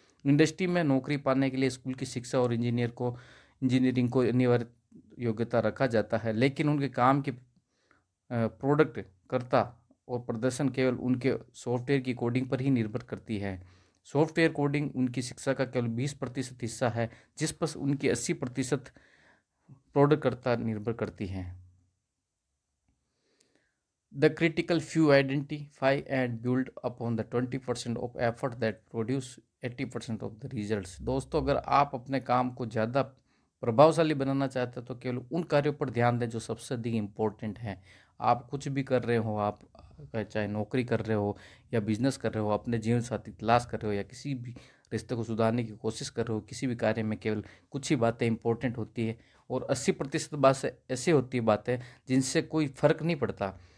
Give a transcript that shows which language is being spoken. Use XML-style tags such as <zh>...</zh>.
<hi>Industry में नौकरी पाने के लिए स्कूल की शिक्षा और इंजीनियरिंग को अनिवार्य योग्यता रखा जाता है, लेकिन उनके काम की प्रोडक्ट करता और प्रदर्शन केवल उनके सॉफ्टवेयर की कोडिंग पर ही निर्भर करती है। सॉफ्टवेयर कोडिंग उनकी शिक्षा का केवल 20% हिस्सा है, जिस पर उनकी 80% प्रोडक्ट करता निर्भर करती हैं।</hi> <en>The critical few identify and build upon the 20% of effort that produce 80% of the results।</en> <hi>दोस्तों, अगर आप अपने काम को ज़्यादा प्रभावशाली बनाना चाहते हैं तो केवल उन कार्यों पर ध्यान दें जो सबसे अधिक इम्पोर्टेंट हैं। आप कुछ भी कर रहे हो, आप चाहे नौकरी कर रहे हो या बिजनेस कर रहे हो, अपने जीवन साथी तलाश कर रहे हो या किसी भी रिश्ते को सुधारने की कोशिश कर रहे हो, किसी भी कार्य में केवल कुछ ही बातें इंपॉर्टेंट होती है और 80% बात से ऐसी होती है बातें जिनसे कोई फर्क नहीं पड़ता।</hi>